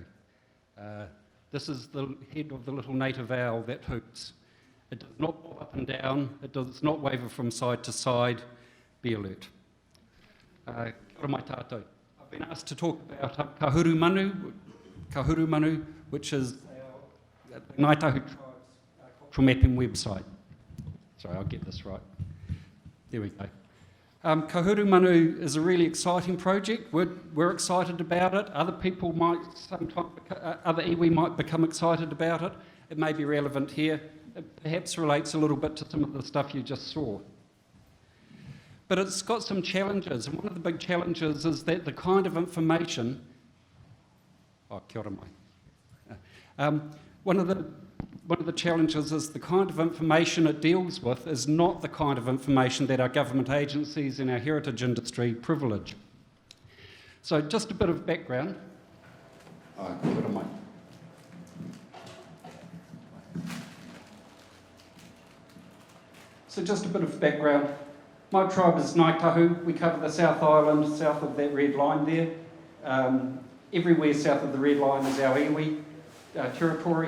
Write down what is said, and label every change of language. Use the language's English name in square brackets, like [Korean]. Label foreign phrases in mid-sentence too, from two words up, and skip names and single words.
[English] This is the head of the little native owl that hoots. It does not bob up and down, it does not waver from side to side. Be alert. [Māori] Kia ora mai tātou. [English] I've been asked to talk about Kahuru Manu, which is the Ngāi Tahu Tribe's cultural mapping website. Sorry, I'll get this right. There we go. Kahuru Manu is a really exciting project. We're excited about it. Other people might sometimes, other iwi might become excited about it. It may be relevant here. It perhaps relates a little bit to some of the stuff you just saw. But it's got some challenges, and one of the big challenges is that the kind of information... [Māori] Oh, kia ora mai. [English] One of the challenges is the kind of information it deals with is not the kind of information that our government agencies and our heritage industry privilege. So just a bit of background. [Māori] Oh, kia ora mai. [English] So just a bit of background. My tribe is Ngāi Tahu. We cover the South Island, south of that red line there. Everywhere south of the red line is our iwi territory.